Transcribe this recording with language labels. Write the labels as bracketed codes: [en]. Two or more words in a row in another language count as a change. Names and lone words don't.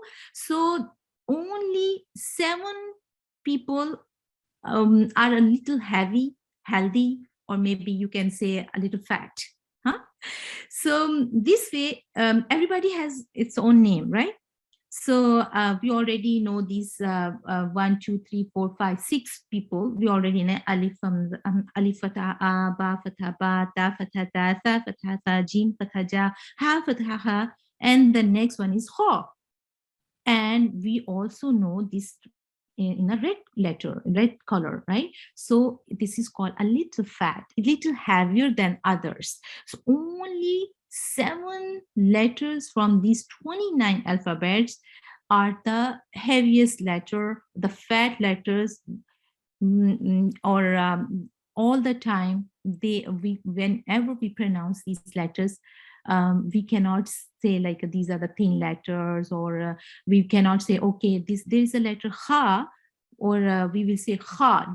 [en] So only 7 people are a little healthy, or maybe you can say a little fat. Huh? So this way, everybody has its own name, right? So we already know these 1, 2, 3, 4, 5, 6 people. We already know [ar] ألف، ألف فتحة أَ، باء فتحة بَ، تاء فتحة تَ، ثاء فتحة ثَ، جيم فتحة جَ، حاء فتحة حَ, [en] and the next one is ha. And we also know this in a red color, right? So this is called a little fat, a little heavier than others. So only 7 letters from these 29 alphabets are the heaviest letter, the fat letters, or all the time whenever we pronounce these letters, we cannot say like these are the thin letters, or we cannot say, okay, there is a letter ha, or we will say ha.